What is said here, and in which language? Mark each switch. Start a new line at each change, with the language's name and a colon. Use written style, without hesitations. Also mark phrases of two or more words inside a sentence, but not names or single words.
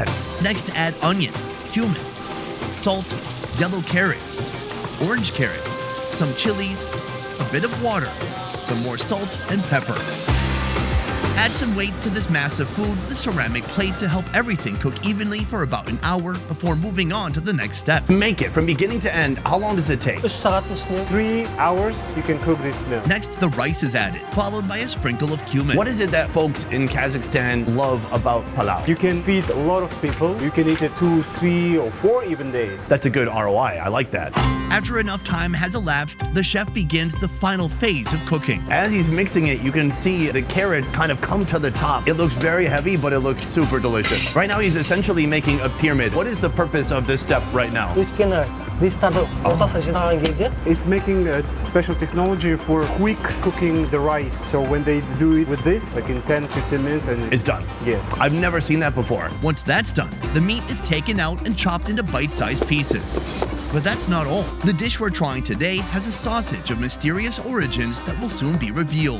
English: Next, add onion, cumin, salt, yellow carrots, orange carrots, some chilies, a bit of water, some more salt and pepper. Add some weight to this mass of food with a ceramic plate to help everything cook evenly for about an hour before moving on to the next step. Make it from beginning to end. How long does it take?
Kazakh: 3 сағаттың ішінде
English: 3 hours, you can cook this meal. Next, the rice is added, followed by a sprinkle of cumin. What is it that folks in Kazakhstan love about palau? You can feed a lot of people. You can eat it 2, 3, or 4 even days. That's a good ROI. I like that. After enough time has elapsed, the chef begins the final phase of cooking. As he's mixing it, you can see the carrots kind of come to the top. It looks very heavy, but it looks super delicious. Right now, he's essentially making a pyramid. What is the purpose of this step right now?
Kazakh: өйткені ристерді ортасына жинаған кезде
English: It's making a special technology for quick cooking the rice. So when they do it with this, like in 10-15 minutes, and It's done. yes. I've never seen that before. Once that's done, the meat is taken out and chopped into bite-sized pieces. But that's not all. The dish we're trying today has a sausage of mysterious origins that will soon be revealed.